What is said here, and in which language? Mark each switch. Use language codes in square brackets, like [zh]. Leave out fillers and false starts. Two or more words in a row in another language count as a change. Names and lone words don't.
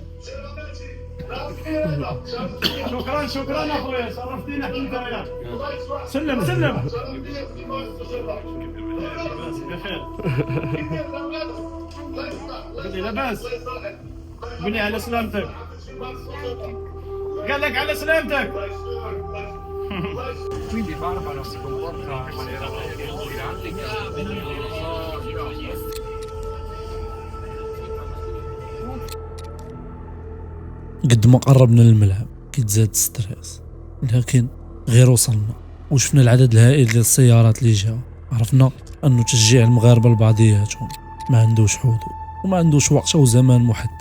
[ar] شكرا اخويا، شرفتينا حتى انت. سلم بخير. قولي لاباس، قولي على سلامتك. قال لك على سلامتك. [it] Quindi Barbara si comporta in maniera grande. [ar] قد ما قربنا للملعب كيتزاد الستريس، لكن غير وصلنا وشفنا العدد الهائل ديال السيارات اللي جاو، عرفنا انه تشجيع المغاربه لبعضياتهم ما عندوش حدود وما عندوش وقت او زمان محدد.